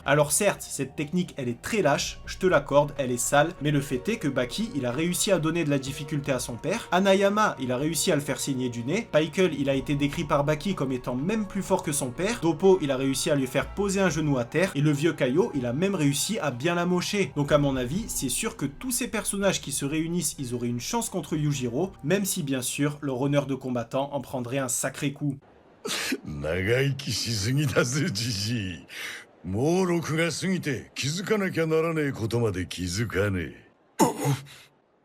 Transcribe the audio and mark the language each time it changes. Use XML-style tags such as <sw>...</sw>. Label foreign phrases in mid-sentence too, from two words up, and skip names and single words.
<fr>Alors certes, cette technique elle est très lâche, je te l'accorde, elle est sale, mais le fait est que Baki il a réussi à donner de la difficulté à son père, Hanayama il a réussi à le faire saigner du nez, Pickle il a été décrit par Baki comme étant même plus fort que son père, Doppo il a réussi à lui faire poser un genou à terre, et le vieux Kaio il a même réussi à bien l'amocher. Donc à mon avis, c'est sûr que tous ces personnages qui se réunissent, ils auraient une chance contre Yujiro, même si bien sûr, leur honneur de combattant en prendrait un sacré coup.</fr> <ja>長生きしすぎだぜじじい。もう録が過ぎて気づかなきゃならねえことまで気づかねえ。</ja>